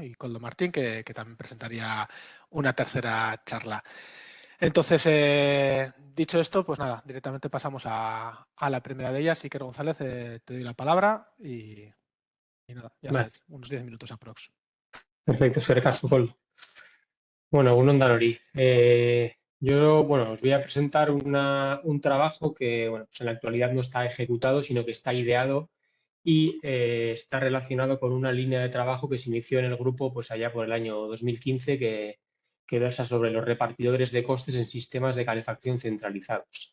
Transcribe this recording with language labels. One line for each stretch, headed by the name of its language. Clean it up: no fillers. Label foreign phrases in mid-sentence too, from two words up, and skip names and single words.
Spanish: Y Coldo Martín, que también presentaría una tercera charla. Entonces, dicho esto, pues nada, directamente pasamos a la primera de ellas. Iker González, te doy la palabra y nada, ya Vale, sabes, unos 10 minutos aprox. perfecto,
Basque: eskerrik asko, Koldo. Bueno, egun on danori.
Spanish: Bueno, os voy a presentar un trabajo que, bueno, pues en la actualidad no está ejecutado, sino que está ideado y está relacionado con una línea de trabajo que se inició en el grupo pues allá por el año 2015, que versa sobre los repartidores de costes en sistemas de calefacción centralizados.